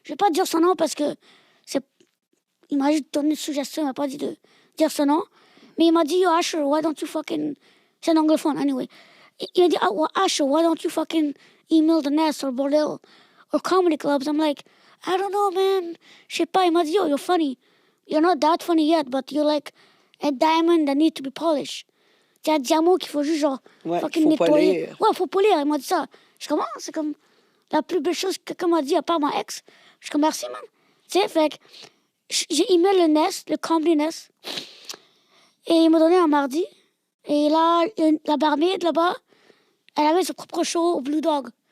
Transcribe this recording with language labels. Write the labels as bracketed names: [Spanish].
[French] Je vais pas dire son nom parce que il m'a juste donné une suggestion, il m'a pas dit de dire son nom. Mais il m'a dit, yo, Asher, [English] why don't you fucking... [French] C'est un anglophone, [English] anyway. [French] Il m'a dit, [English] oh, Asher, why don't you fucking email the Nest or Bordel or comedy clubs? I'm like, I don't know, man. [French] Je sais pas. Il m'a dit, [English] yo, you're funny. You're not that funny yet, but you're like a diamond that needs to be polished. [French] C'est un diamant qu'il faut juste genre Ouais, [English] fucking [French] faut nettoyer. polir. Ouais, faut polir. Il m'a dit ça. Je suis comme, ah, c'est comme la plus belle chose que quelqu'un m'a dit à part ma ex. Je suis comme, merci, man. Tu sais, fait que j'ai emailé le Nest, le Comedy Nest. Et il m'a donné un mardi. Et là, la barmaid là-bas, elle avait son propre show au Blue Dog.